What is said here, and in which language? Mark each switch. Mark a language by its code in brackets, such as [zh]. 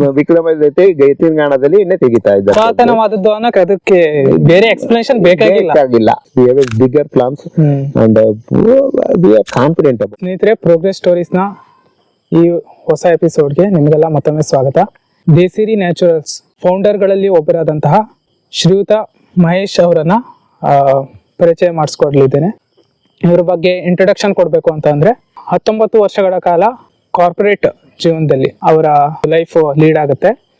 [kn] ವಿಕ್ರಮಾದಿತ್ಯ ಗೈತಿನಗಾಣದಲ್ಲಿ ಎಣ್ಣೆ ತೆಗಿತಾ ಇದ್ದಾರೆ. ಪುರಾತನವಾದದ್ದು ಅನ್ನೋಕೆ ಅದಕ್ಕೆ ಬೇರೆ ಎಕ್ಸ್ಪ್ಲನೇಷನ್ ಬೇಕಾಗಿಲ್ಲ. [en] We have a bigger plans and we are confident about. [kn] ಸ್ನೇಹಿತರೆ, ಪ್ರೋಗ್ರೆಸ್ ಸ್ಟೋರೀಸ್ ನ ಈ ಹೊಸ ಎಪಿಸೋಡ್ಗೆ ನಿಮಗೆಲ್ಲ ಮತ್ತೊಮ್ಮೆ ಸ್ವಾಗತ. ದೇಸಿರಿ ನ್ಯಾಚುರಲ್ಸ್ ಫೌಂಡರ್ ಗಳಲ್ಲಿ ಒಬ್ಬರಾದಂತಹ ಶ್ರೀಯುತ ಮಹೇಶ್ ಅವರನ್ನ ಪರಿಚಯ ಮಾಡಿಸ್ಕೊಡ್ಲಿದ್ದೇನೆ. ಇವರ ಬಗ್ಗೆ ಇಂಟ್ರೊಡಕ್ಷನ್ ಕೊಡ್ಬೇಕು ಅಂತ ಅಂದ್ರೆ 19 ವರ್ಷಗಳ ಕಾಲ ಕಾರ್ಪೊರೇಟ್ ಜೀವನದಲ್ಲಿ ಅವರ ಲೈಫ್ ಲೀಡ್ ಆಗುತ್ತೆ.